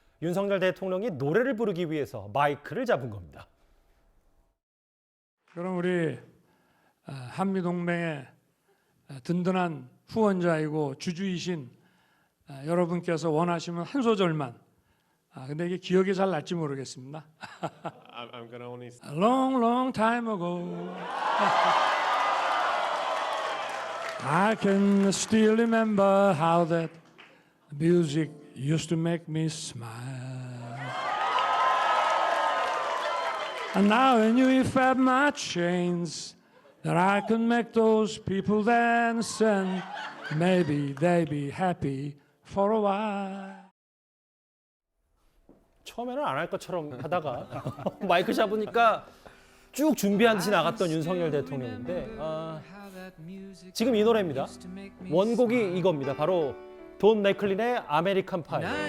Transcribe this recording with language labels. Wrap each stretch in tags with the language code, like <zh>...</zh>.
<ko>윤석열 대통령이 노래를 부르기 위해서 마이크를 잡은 겁니다. 그럼 우리 한미동맹의 든든한 후원자이고 주주이신 여러분께서 원하시면 한 소절만. 근데 이게 기억이 잘 날지 모르겠습니다.</ko> <en>I'm gonna only. A long, long time ago, I can still remember how that music used to make me smile. And now I knew if I had my chains that I could make those people dance and maybe they'd be happy for a while.</en> <ko>처음에는 안 할 것처럼 하다가 마이크 잡으니까 쭉 준비한 듯이 나갔던 윤석열 대통령인데 지금 이 노래입니다. 원곡이 이겁니다. 바로 돈 맥클린의 아메리칸 파이.</ko>